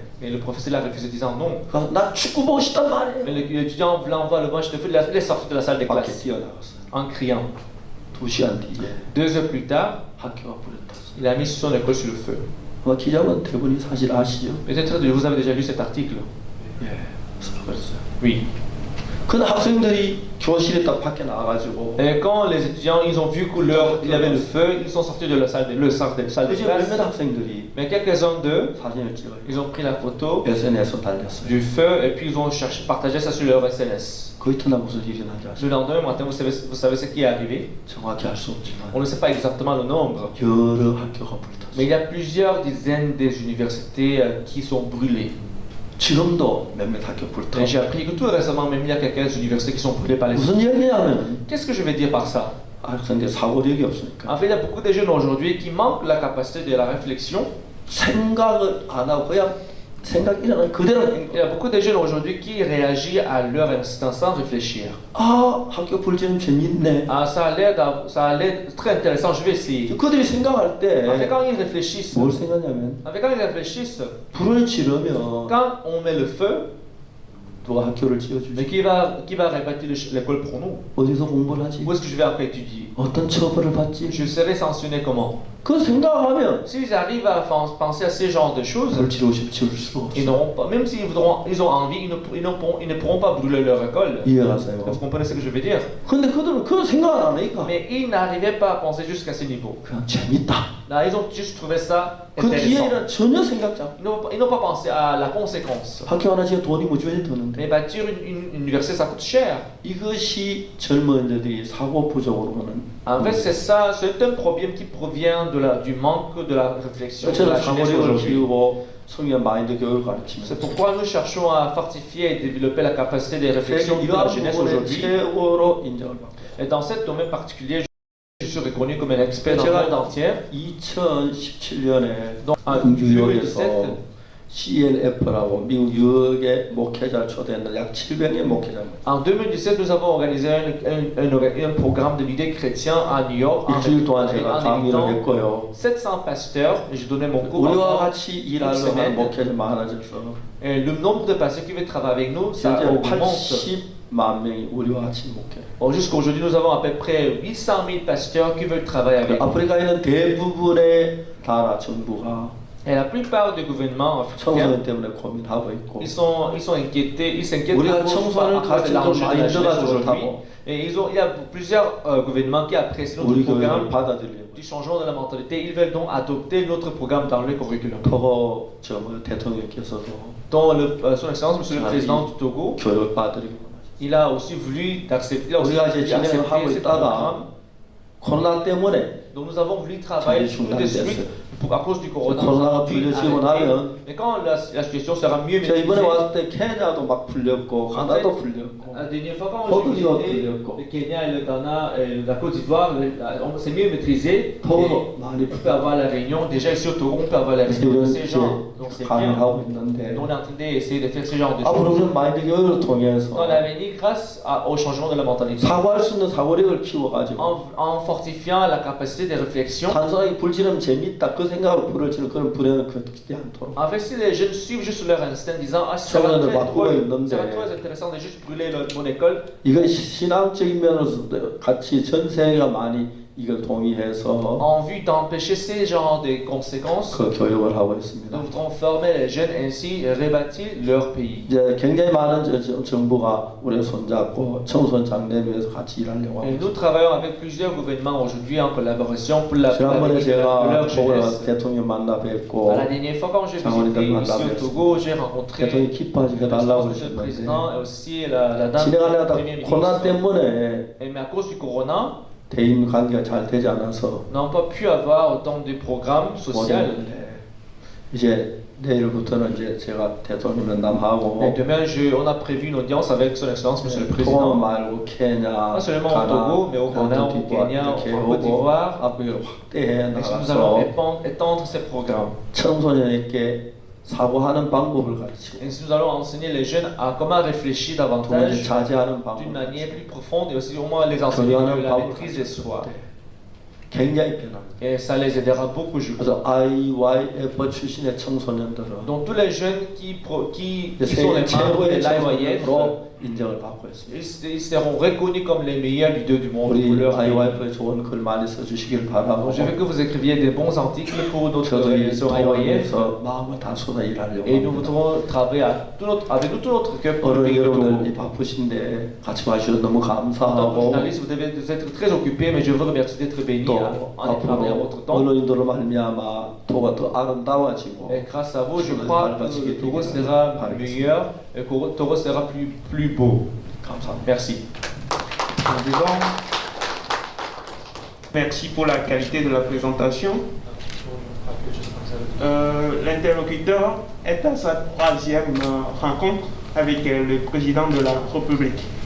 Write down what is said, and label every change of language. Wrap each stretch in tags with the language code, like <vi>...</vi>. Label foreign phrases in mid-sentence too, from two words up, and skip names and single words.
<fr>Mais le professeur l'a refusé disant non.</fr> <ko>나 축구 보고 싶단 말이에요.</ko> <fr>Mais l'étudiant voulant voir le match de foot, il est sorti de la salle de</fr> <ko>밖에</ko> <fr>classe</fr> <ko>뛰어나갔어요.</ko> <fr>en criant.</fr> <ko>2시간 뒤에</ko> <fr>2 heures plus tard,</fr> <ko>학교가 불에 탔어요.</ko> <fr>il a mis son école sur le feu.</fr> <ko>아마 기자분 대부분이 사실 아시죠?</ko> <fr>Peut-être que vous avez déjà lu cet article.</fr> <ko>예, 그랬어요.</ko> <fr>Oui.</fr> <ko>근데 학생들이 교실에 딱 밖에 나와가지고</ko> <fr>Et quand les étudiants ils ont vu qu'il y avait le feu, ils sont sortis de la salle de</fr> <ko>이제</ko> <fr>classe.</fr> <ko>몇몇 학생들이</ko> <fr>Mais quelques-uns d'eux,</fr> <ko>사진을 찍어요.</ko> <fr>ils ont pris la photo</fr> <ko>SNS에 달렸어요.</ko> <fr>du feu et puis ils ont cherché, partagé ça sur leur SNS.</fr> <ko>그 이튿날 무슨 일이 난지</ko> <fr>Le</fr> <ko>아시죠?</ko> <fr>lendemain matin, vous savez ce qui est arrivé?</fr> <ko>정확히 알 수 없지만</ko> <fr>On ne sait pas exactement le nombre,</fr> <ko>여러 학교가</ko> <fr>mais il</fr> <ko>불탔어요.</ko> <fr>y a plusieurs dizaines des universités qui sont brûlées.</fr> <ko>지금도 몇몇 학교</ko> <fr>Et</fr> <ko>불타.</ko> <fr>j'ai appris que tout récemment, même il y a quelques universités qui sont brûlées par les feux.</fr> <ko>무슨 얘기냐면</ko> <fr>Qu'est-ce que je vais dire par ça?</fr> <ko>학생들 사고력이 없으니까</ko> <fr>En fait, il y a beaucoup de jeunes aujourd'hui qui manquent la capacité de la réflexion.</fr> <ko>생각을 안 하고 그냥 생각 일어나는 그대로 행</ko> <fr>Il y a beaucoup de jeunes aujourd'hui qui réagissent à leur instinct sans réfléchir.</fr> <ko>아 학교 불지는 재밌네.</ko> <fr>Ah, ça a l'air très intéressant, je vais essayer.</fr> <ko>그들이 생각할</ko> <fr>En fait,</fr> <ko>때</ko> <fr>quand ils réfléchissent,</fr> <ko>뭘 생각하냐면</ko> <fr>en fait, quand ils réfléchissent,</fr> <ko>불을 지르면</ko> <fr>quand on met le feu,</fr> <ko>누가 학교를</ko> <fr>mais</fr> <ko>지어주지?</ko> <fr>qui va rebâtir l'école pour nous?</fr> <ko>어디서 공부를 하지?</ko> <fr>Où est-ce que je vais après étudier?</fr> <ko>어떤 처벌을 받지?</ko> <fr>Je serai sanctionné comment?</fr> <ko>그 생각하면</ko> <fr>S'ils arrivent à penser à ce genre de choses,</fr> <ko>불을 지르고 싶어 지를 수가</ko> <fr>ils</fr> <ko>없어.</ko> <fr>n'auront pas, même s'ils ils ont envie, ils ne pourront pas brûler leur école.</fr> <ko>이해가세요?</ko> <fr>Vous comprenez ce que je veux dire?</fr> <ko>근데 그들은 그런 생각을 안 하니까</ko> <fr>Mais ils n'arrivaient pas à penser jusqu'à ce niveau.</fr> <ko>그냥 재밌다.</ko> <fr>Là, ils ont juste trouvé ça</fr> <ko>그</ko> <fr>intéressant.</fr> <ko>뒤에는 전혀 생각지 않고</ko> <fr>Ils n'ont pas pensé à la conséquence.</fr> <ko>학교 하나 지어 돈이 무지하게 드는데</ko> <fr>Mais bâtir une université, ça coûte cher.</fr> <ko>이것이 젊은이들이 사고 부족으로는</ko> <fr>En fait, c'est ça, c'est un problème qui provient du manque de la réflexion de</fr> <ko>저는</ko> <fr>la jeunesse</fr> <ko>사고력을</ko> <fr>aujourd'hui.</fr> <ko>키우고 성경 마인드 교육을 가르치면서</ko> <fr>C'est pourquoi nous cherchons à fortifier et développer la capacité de réflexion de la</fr> <ko>이러한</ko> <fr>jeunesse</fr> <ko>부분에</ko> <fr>aujourd'hui.</fr> <ko>최고로 인정을 받고</ko> <fr>Et dans ce domaine particulier, je suis reconnu comme un expert dans le</fr> <ko>제가</ko> <fr>monde entier.</fr> <ko>2017년에</ko> <fr>Donc, en</fr> <ko>뉴욕에서</ko> <fr>2017,</fr> <ko>CLF라고 미국 유학의 목회자를 초대했는데 약 700의 목회자</ko> <fr>en 2017, nous avons organisé un programme de leaders chrétiens à New York</fr> <ko>일주일 동안 제가</ko> <fr>en</fr> <ko>강의를</ko> <fr>invitant</fr> <ko>했고요.</ko> <fr>700 pasteurs et j'ai donné mon cours.</fr> <ko>우리와 같이 일하는</ko> <fr>semaine.</fr> <ko>목회자 많아졌어.</ko> <fr>Et le nombre de pasteurs qui veulent travailler avec nous, ça</fr> <ko>현재</ko> <fr>augmente.</fr> <ko>80만 명이 우리와 같이 목회.</ko> <fr>Bon, jusqu'aujourd'hui, nous avons à peu près 800 000 pasteurs qui veulent travailler avec nous.</fr> <ko>아프리카에 있는 대부분의 나라 정부가</ko> <fr>Et la plupart des gouvernements africains,</fr> <ko>청소년 때문에 고민하고 있고</ko> <fr>ils sont inquiétés, ils s'inquiètent</fr> <ko>우리가</ko> <fr>beaucoup</fr> <ko>청소년을</ko> <fr>à cause de</fr> <ko>가르치는</ko> <fr>l'enjeu de la</fr> <ko>마인드가</ko> <fr>jeunesse aujourd'hui.</fr> <ko>좋다고</ko> <fr>Et il y a plusieurs gouvernements qui apprécient notre</fr> <ko>우리 교육을</ko> <fr>programme</fr> <ko>받아들이고</ko> <fr>du changement de la mentalité. Ils veulent donc adopter notre programme dans le curriculum.</fr> <ko>토고 대통령께서도</ko> <fr>Dont son excellence, monsieur le président du Togo,</fr> <ko>교육 받으리고</ko> <fr>il a aussi voulu accepter,</fr> <ko>우리가 이제 진행을 하고</ko> <fr>ce</fr> <ko>있다가</ko> <fr>programme.</fr> <ko>코로나 때문에</ko> <fr>Donc nous avons voulu travailler tout de suite à cause du corona.</fr> <ko>코로나가 풀려지고 나면</ko> <fr>Mais quand la situation sera mieux</fr> <ko>제가 이번에</ko> <fr>maîtrisée,</fr> <ko>왔을 때 케냐도 막 풀렸고 가나도 풀렸고</ko> <fr>la dernière fois quand Togo j'ai</fr> <ko>이거</ko> <fr>visité</fr> <ko>풀렸고</ko> <fr>le Kenya et le Ghana et la Côte d'Ivoire, c'est mieux maîtrisé.</fr> <ko>토고도 많이</ko> <fr>On peut avoir la réunion, déjà ici au Togo, on peut avoir la réunion de ces gens. Donc c'est bien.</fr> <ko>강의하고 있는데</ko> <fr>Nous, on est en train d'essayer de faire ce genre de</fr> <ko>앞으로</ko> <fr>choses.</fr> <ko>우리는 마인드 교육을</ko> <fr>Dans</fr> <ko>통해서</ko> <fr>l'avenir, grâce au changement de la mentalité,</fr> <ko>사고할 수 있는 사고력을 키워가지고</ko> <fr>en fortifiant la capacité de réflexion,</fr> <ko>단순하게 불지르면 재밌다 그 생각으로 불을 지르는 그런 불행은 그렇게 않도록</ko> <fr>en fait, si les jeunes suivent juste leur instinct en disant ah, ça va</fr> <ko>청소년들</ko> <fr>être</fr> <ko>바꾸고 있는데</ko> <fr>très intéressant de juste brûler mon école,</fr> <ko>이건 신앙적인 면에서도 같이 전 세계가 많이 이걸 동의해서</ko> <fr>en vue d'empêcher ces genres de conséquences,</fr> <ko>그 교육을 하고 있습니다.</ko> <fr>nous voudrons former les jeunes ainsi rebâtir leur pays.</fr> <ko>이제 굉장히 많은 정부가 우리 손잡고 청소년 장래를 위해서 같이 일하려고 하고</ko> <fr>Et nous</fr> <ko>있습니다.</ko> <fr>travaillons avec plusieurs gouvernements aujourd'hui en collaboration pour la</fr> <ko>지난번에</ko> <fr>de</fr> <ko>제가</ko> <fr>leur jeunesse.</fr> <ko>대통령 만나 뵙고</ko> <fr>La dernière fois quand j'ai</fr> <ko>장원이들</ko> <fr>visité ici</fr> <ko>만나</ko> <fr>au Togo, j'ai rencontré</fr> <ko>대통령이 기뻐하지 해달라고</ko> <fr>le</fr> <ko>그러셨는데</ko> <fr>président et aussi la dame du</fr> <ko>진행하려다</ko> <fr>premier</fr> <ko>코로나</ko> <fr>ministre.</fr> <ko>때문에</ko> <fr>Et mais à cause du corona,</fr> <ko>대인 관계가 잘 되지 않아서</ko> <fr>n'ont pas pu avoir autant de programmes sociaux.</fr> <ko>못했는데 이제 내일부터는 이제 제가 대통령 면담하고</ko> <fr>Et demain, on a prévu une audience avec son excellence, monsieur le</fr> <ko>토고</ko> <fr>président.</fr> <ko>말고 케냐,</ko> <fr>Pas seulement au</fr> <ko>가나,</ko> <fr>Togo, mais au Ghana, au Kenya,</fr> <ko>이렇게</ko> <fr>en Côte</fr> <ko>하고</ko> <fr>d'Ivoire.</fr> <ko>앞으로 확대해</ko> <fr>Et nous allons</fr> <ko>나가서</ko> <fr>étendre ces programmes.</fr> <ko>청소년에게 사고하는 방법을 가르치고</ko> <fr>Et nous allons enseigner les jeunes à comment réfléchir</fr> <ko>두 번째</ko> <fr>davantage</fr> <ko>자제하는</ko> <fr>d'une</fr> <ko>방법</ko> <fr>manière plus profonde et aussi au moins les enseigner</fr> <ko>교류하는</ko> <fr>de la</fr> <ko>방법을</ko> <fr>maîtrise de soi.</fr> <ko>가르치고 굉장히 편합니다.</ko> <fr>Et ça les aidera beaucoup, je crois.</fr> <ko>그래서 IYF 출신의 청소년들은</ko> <fr>Donc tous les jeunes qui sont</fr> <ko>세계</ko> <fr>les membres de</fr> <ko>최고의</ko> <fr>l'IYF,</fr> <ko>청소년으로 인정을 받고 있습니다.</ko> <fr>ils seront reconnus comme les meilleurs leaders du monde pour</fr> <ko>우리</ko> <fr>leur pays.</fr> <ko>IYF에 좋은 글 많이 써주시길 바라고</ko> <fr>Donc je veux que vous écriviez des bons articles pour notre</fr> <ko>저도 이</ko> <fr>sur IYF.</fr> <ko>통화에서 마음을 다 쏟아 일하려고</ko> <fr>Et nous</fr> <ko>합니다.</ko> <fr>voudrons travailler avec tout notre cœur pour le</fr> <ko>오늘</ko> <fr>pays de Togo.</fr> <ko>여러분들 바쁘신데 같이 와주셔서 너무</ko> <fr>En tant que</fr> <ko>감사하고</ko> <fr>journaliste, vous devez être très occupé, mais je vous remercie d'être béni</fr> <ko>또</ko> <fr>en épargnant votre</fr> <ko>앞으로</ko> <fr>temps.</fr> <ko>언론인들로 말미암아 토가 더 아름다워지고</ko> <fr>Et grâce à vous, je crois que le Togo sera meilleur et que le Togo sera plus beau.</fr> <ko>감사합니다.</ko> <fr>Merci. Nous disons merci pour la qualité de la présentation. L'interlocuteur est à sa troisième rencontre avec le président de la République.</fr>